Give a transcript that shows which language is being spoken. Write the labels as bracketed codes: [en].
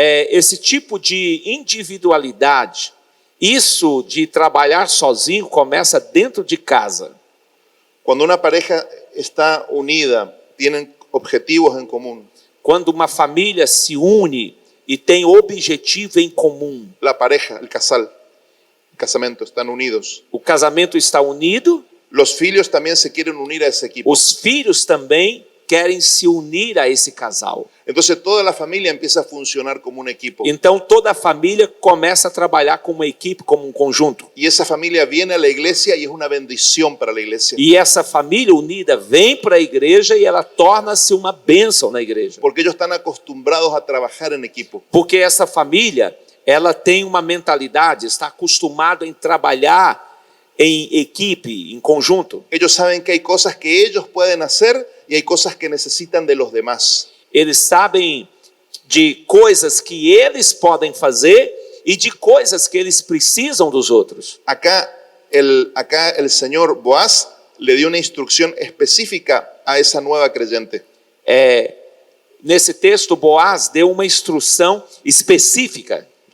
[pt] Esse tipo de individualidade, isso de trabalhar sozinho começa dentro de casa. [es] Cuando una pareja está unida, tienen objetivos en común. [pt] Quando uma família se une e tem objetivo em comum. [es] La pareja, el casamento, están unidos. [pt] O casamento está unido. [es] Los filhos también se quieren unir a ese equipo. [pt] Os filhos também querem se unir a esse casal. [es] Entonces toda la familia empieza a funcionar como un equipo. [pt] Então toda a família começa a trabalhar como uma equipe, como um conjunto. [es] Y esa familia viene a la iglesia y es una bendición para la iglesia. [pt] E essa família unida vem para a igreja e ela torna-se uma bênção na igreja. [es] Porque ellos están acostumbrados a trabajar en equipo. [pt] Porque essa família, ela tem uma mentalidade, está acostumado em trabalhar em equipe, em conjunto. [es] Ellos saben que hay cosas que ellos pueden hacer y hay cosas que necesitan de los demás. [pt] Eles sabem de coisas que eles podem fazer e de coisas que eles precisam dos outros. [es] Acá el señor Boaz le dio una instrucción específica a esa nueva creyente. [pt] Nesse texto, Boaz deu uma instrução específica.